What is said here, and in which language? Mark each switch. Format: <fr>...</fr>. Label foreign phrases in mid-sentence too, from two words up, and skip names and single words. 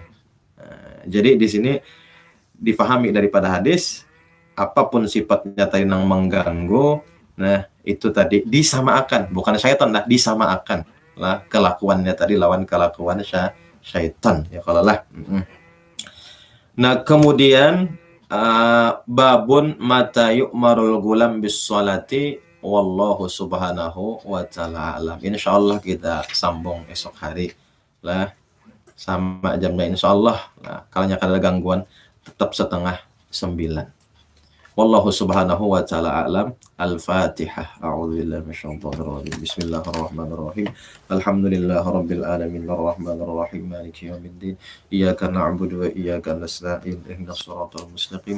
<bjn>Nah, jadi di sini difahami daripada hadis, apapun sifatnya tadi yang mengganggu, nah itu tadi disamakan, bukan syaitan lah, disamakan lah kelakuannya tadi lawan kelakuan syaitan ya kalau lah. Nah, kemudian</bjn> <ar>باب متى يؤمر الغلام بالصلاة والله سبحانه وتعالى أعلم.</ar> <bjn>Insyaallah kita sambung esok hari lah sama jamnya insyaallah. Nah, kalau ada gangguan tetap 8:30.</bjn> <ar>والله سبحانه وتعالى أعلم. Al-Fatihah. أعوذ بالله من الشيطان الرجيم. بسم الله الرحمن الرحيم. الحمد لله رب العالمين الرحمن الرحيم مالك يوم الدين. إياك نعبد وإياك نستعين. اهدنا الصراط المستقيم.</ar>